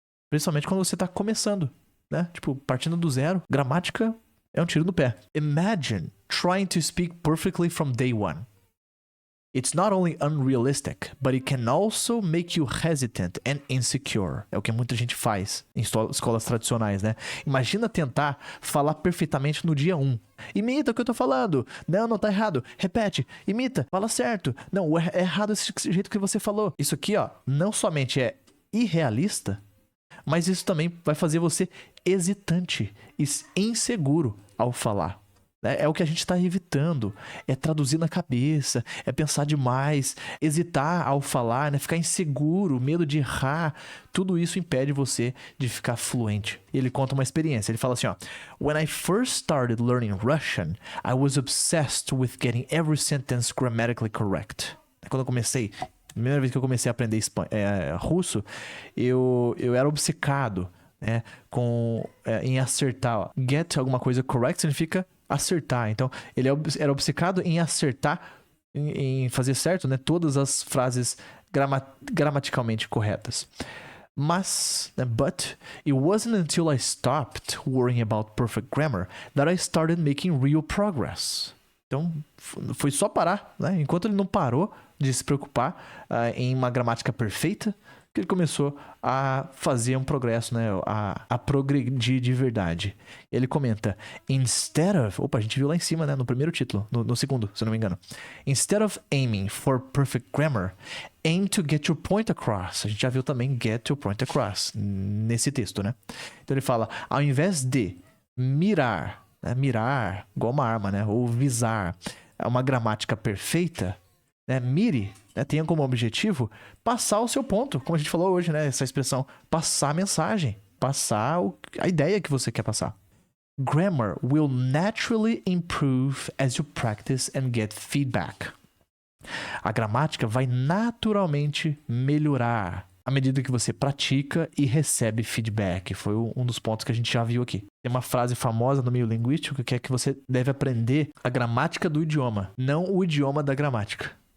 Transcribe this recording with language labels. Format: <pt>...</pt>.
<pt>Principalmente quando você está começando. Né? Tipo, partindo do zero. Gramática é um tiro no pé.</pt> <en>Imagine trying to speak perfectly from day one. It's not only unrealistic, but it can also make you hesitant and insecure.</en> <pt>É o que muita gente faz em escolas tradicionais, né? Imagina tentar falar perfeitamente no dia 1. Imita o que eu tô falando. Não tá errado. Repete. Imita. Fala certo. Não, é errado esse jeito que você falou. Isso aqui, ó, não somente é irrealista, mas isso também vai fazer você hesitante e inseguro ao falar. É o que a gente está evitando, é traduzir na cabeça, é pensar demais, hesitar ao falar, né? Ficar inseguro, medo de errar, tudo isso impede você de ficar fluente. Ele conta uma experiência, ele fala assim, ó:</pt> <en>When I first started learning Russian, I was obsessed with getting every sentence grammatically correct.</en> <pt>Quando eu comecei, primeira vez que eu comecei a aprender russo, eu era obcecado, né, em acertar. Ó. Get alguma coisa correct significa acertar. Então, ele era obcecado em acertar, em fazer certo, né, todas as frases gramaticalmente corretas. Mas,</pt> <en>but, it wasn't until I stopped worrying about perfect grammar that I started making real progress.</en> <pt>Então, foi só parar, né? Enquanto ele não parou de se preocupar em uma gramática perfeita, que ele começou a fazer um progresso, né? A progredir de verdade. Ele comenta,</pt> <en>instead of...</en> <pt>Opa, a gente viu lá em cima, né? No primeiro título, no segundo, se eu não me engano.</pt> <en>Instead of aiming for perfect grammar, aim to get your point across.</en> <pt>A gente já viu também</pt> <en>get your point across</en> <pt>nesse texto, né? Então ele fala, ao invés de mirar, né? Mirar, igual uma arma, né? Ou visar uma gramática perfeita, né? Mire, né? Tenha como objetivo passar o seu ponto, como a gente falou hoje, né? Essa expressão, passar a mensagem, passar a ideia que você quer passar.</pt> <en>Grammar will naturally improve as you practice and get feedback.</en> <pt>A gramática vai naturalmente melhorar à medida que você pratica e recebe feedback. Foi um dos pontos que a gente já viu aqui. Tem uma frase famosa no meio linguístico que é que você deve aprender a gramática do idioma, não o idioma da gramática.</pt>